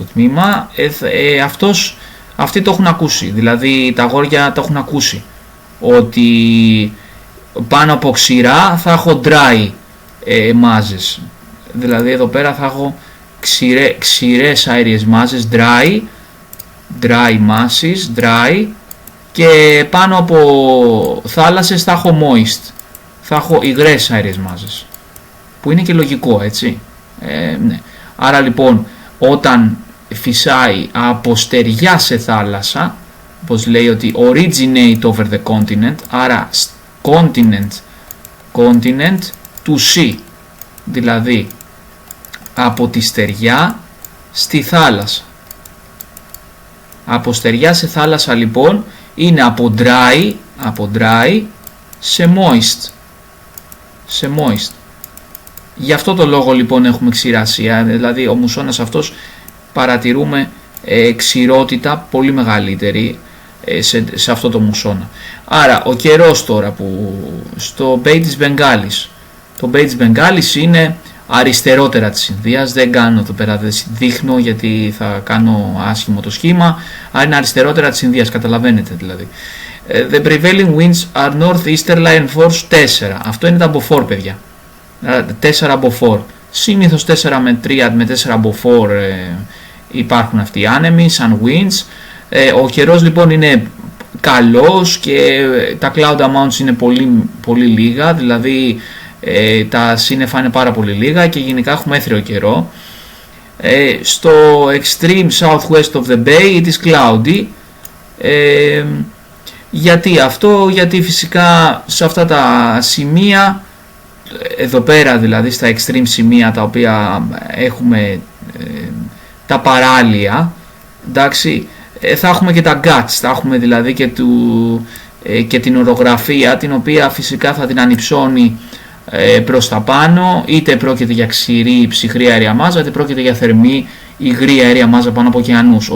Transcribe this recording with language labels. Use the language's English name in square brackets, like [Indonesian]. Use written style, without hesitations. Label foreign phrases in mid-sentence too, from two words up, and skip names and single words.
[Greek] τμήμα, αυτοί το έχουν ακούσει, δηλαδή τα αγόρια το έχουν ακούσει, ότι πάνω από ξηρά θα έχω dry μάζες, δηλαδή εδώ πέρα θα έχω ξηρές αέριες μάζες, [English] dry masses, dry, [Greek] και πάνω από θάλασσες θα έχω moist, θα έχω υγρές αέριες μάζες, που είναι και λογικό, έτσι. Ναι. Άρα λοιπόν όταν φυσάει από στεριά σε θάλασσα, όπως λέει ότι [English] originate over the continent, [Greek] άρα [English] continent to sea, [Greek] δηλαδή από τη στεριά στη θάλασσα. Από στεριά σε θάλασσα λοιπόν είναι από dry σε moist. Γι' αυτό το λόγο λοιπόν έχουμε ξηρασία, δηλαδή ο μουσώνας αυτός παρατηρούμε ξηρότητα πολύ μεγαλύτερη σε αυτό το μουσώνα. Άρα ο καιρός τώρα που στο Bay της Μπενγκάλης, το Bay της Μπενγκάλης είναι αριστερότερα της Ινδίας, δεν κάνω εδώ πέρα, δεν δείχνω γιατί θα κάνω άσχημο το σχήμα, αλλά είναι αριστερότερα της Ινδίας, καταλαβαίνετε δηλαδή. [English] The prevailing winds are northeasterly and force 4, [Greek] αυτό είναι τα Beaufort παιδιά, 4 Beaufort, συνήθως 4 με 3 με 4 Beaufort υπάρχουν αυτοί οι άνεμοι σαν winds. Ο καιρός λοιπόν είναι καλός και τα [English] cloud amounts [Greek] είναι πολύ, πολύ λίγα, δηλαδή τα σύννεφα είναι πάρα πολύ λίγα και γενικά έχουμε έθριο καιρό. [English] Στο extreme southwest of the bay it is cloudy. [Greek] Γιατί αυτό? Γιατί φυσικά σε αυτά τα σημεία, εδώ πέρα δηλαδή στα extreme σημεία τα οποία έχουμε τα παράλια, εντάξει, θα έχουμε και τα guts, θα έχουμε δηλαδή και την ορογραφία, την οποία φυσικά θα την ανυψώνει προς τα πάνω, είτε πρόκειται για ξηρή ψυχρή αέρια μάζα, είτε πρόκειται για θερμή υγρή αέρια μάζα πάνω από ωκεανούς.